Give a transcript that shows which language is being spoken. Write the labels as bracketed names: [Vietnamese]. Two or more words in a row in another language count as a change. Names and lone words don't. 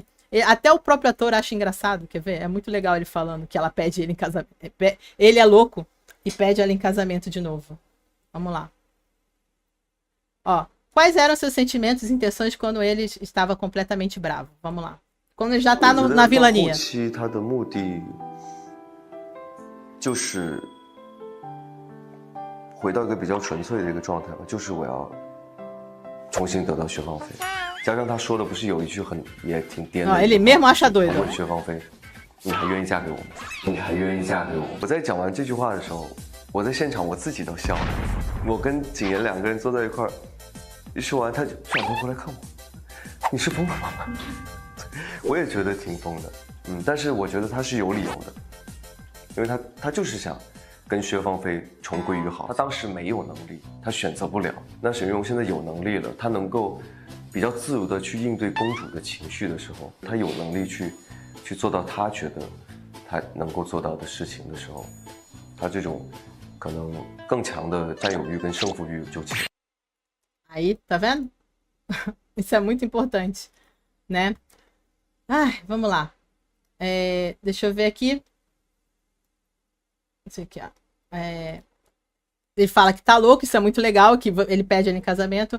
[Portuguese] Até o próprio ator acha engraçado, quer ver? É muito legal ele falando que ela pede ele em casamento. Ele é louco e pede ela em casamento de novo. Vamos lá. Ó, quais eram seus sentimentos e intenções quando ele estava completamente bravo? Vamos lá. Quando ele já está na vilania. [Chinese] 他的目的就是回到一个比较纯粹的一个状态吧，就是我要重新得到薛芳菲。加上他说的不是有一句也挺颠的， [Portuguese] ele mesmo acha doido。 [Chinese] 问薛芳菲，你还愿意嫁给我吗？你还愿意嫁给我？我在讲完这句话的时候，我在现场我自己都笑了。我跟景言两个人坐在一块儿，一说完他就转头回来看我，你是疯了吗？我也觉得挺疯的，但是我觉得他是有理由的，因为他就是想跟薛芳菲重归于好。他当时没有能力，他选择不了。那沈玉荣现在有能力了，他能够比较自如的去应对公主的情绪的时候，他有能力去做到他觉得他能够做到的事情的时候，他这种可能更强的占有欲跟胜负欲就起来。 [Portuguese] Aí, tá vendo? Isso é muito importante, né? Ai, vamos lá. Deixa eu ver aqui. Isso aqui, ó. Ele fala que tá louco, isso é muito legal, que ele pede ela em casamento.